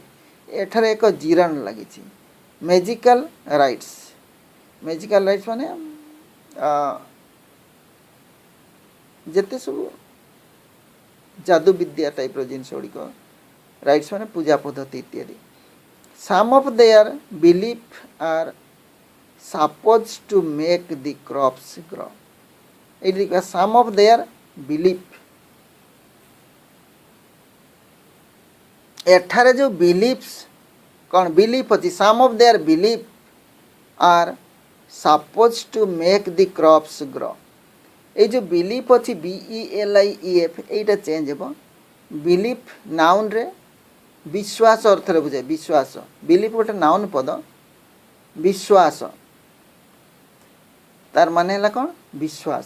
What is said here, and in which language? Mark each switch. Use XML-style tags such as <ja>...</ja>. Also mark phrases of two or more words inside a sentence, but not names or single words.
<or>ଏଠାରେ ଏକ ଜିରାଣ୍ଡ ଲାଗିଛି।</or> <en>magical rites, magical rites</en> <or>ମାନେ ଯେତେ ସବୁ ଯାଦୁ ବିଦ୍ୟା ଟାଇପ୍ର ଜିନିଷ ଗୁଡ଼ିକ, ରାଇଟ୍ସ ମାନେ ପୂଜା ପଦ୍ଧତି ଇତ୍ୟାଦି,</or> <en>some of their belief are supposed to make the crops grow.</en> <or>ଏଇଠି ଦେଖିବା</or> <en>some of their belief,</en> <or>ଏଠାରେ ଯେଉଁ</or> <en>beliefs କ'ଣ belief ଅଛି, some of their belief are supposed to make the crops grow.</en> <or>এই ଯେଉଁ belief ଅଛି BELIEF এইଟା ଚେଞ୍ଜ ହେବ, belief ନାଉନ୍ରେ ବିଶ୍ୱାସ ଅର୍ଥରେ ବୁଝାଏ, ବିଶ୍ୱାସ। ବିଲିଫ୍ ଗୋଟେ ନାଉନ୍ ପଦ, ବିଶ୍ୱାସ ତାର ମାନେ ହେଲା କ'ଣ ବିଶ୍ୱାସ।</or>